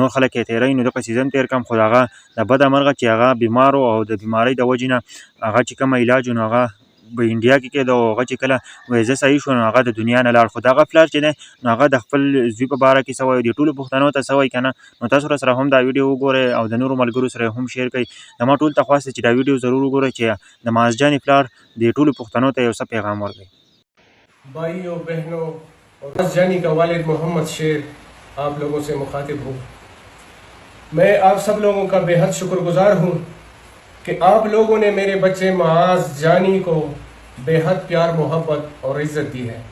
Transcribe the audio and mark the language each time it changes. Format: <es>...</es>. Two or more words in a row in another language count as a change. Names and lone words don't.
<ps>نور خلک یې تېروي، نو دغسې زه هم تېر کړم. خو د هغه د بده مرغه چې هغه بیمار و او د بیمارۍ د وجې نه هغه چې کومه علاج و نو هغه په انډیا کې کېده، او هغه چې کله وایي زه صحیح شو نو هغه د دنیا نه لاړ. خو د هغه پلار چې دی نو هغه د خپل زوی په باره کې څه وایي، د ټولو پښتنو ته څه وایي که نه، نو تاسو را سره هم دا ویډیو وګورئ او د نورو ملګرو سره هم شیر کړئ. زما ټولو ته خواست دی چې دا ویډیو ضرور وګورئ چې د مازجانې پلار د ټولو پښتنو ته یو څه پیغام ورکوي.</ps> <ur>بھائیوں بہنوں اور مازجانی کا والد محمد شیر آپ لوگوں سے مخاطب ہوں. میں آپ سب لوگوں کا بے حد شکر گزار ہوں کہ آپ لوگوں نے میرے بچے مازجانی کو بے حد پیار محبت اور عزت دی ہے.</ur>